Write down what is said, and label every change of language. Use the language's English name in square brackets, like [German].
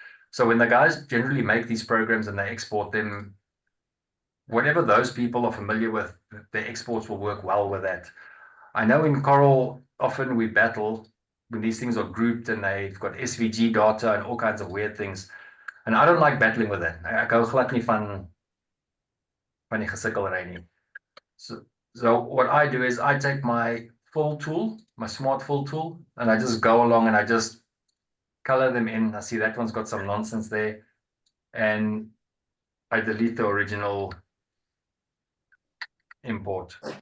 [English] So when the guys generally make these programs and they export them, whatever those people are familiar with, the exports will work well with that. I know in Corel, often we battle when these things are grouped and they've got SVG data and all kinds of weird things. And I don't like battling with that. [Afrikaans] Ek hou glad nie van die gesukkelry nie. [English] So what I do is I take my fill tool, my smart fill tool, and I just go along and I just color them in. I see that one's got some nonsense there. And I delete the original import.